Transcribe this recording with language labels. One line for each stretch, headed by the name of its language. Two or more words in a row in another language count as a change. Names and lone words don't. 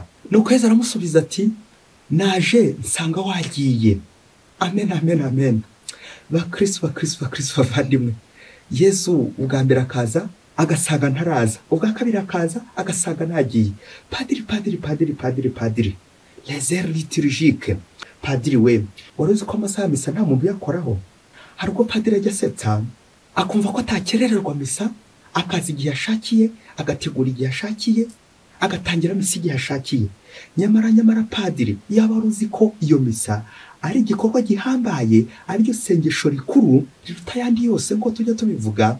Kinyarwanda: Nuko Yezu aramusubiza ati naje nsanga wagiye. Amen. Bakristo bavandimwe, Yezu ubwa mbere akaza agasaga ntaraza, ubwa kabiri akaza agasaga nagiye.
French: Padiri les heures liturgiques.
Kinyarwanda: Padiri we waruzi ko amasaha misa nta muntu yakoraho? Hari ubwo padiri ajya asetsa akumva ko atakerererwa misa, akazi igihe ashakiye, agategura igihe ashakiye, agatangira misa igihe ashakiye. Nyamara padiri yaba aruzi ko iyo misa ari igikorwa gihambaye, ari ryo sengesho rikuru riruta ayandi yose ngo tujya tubivuga.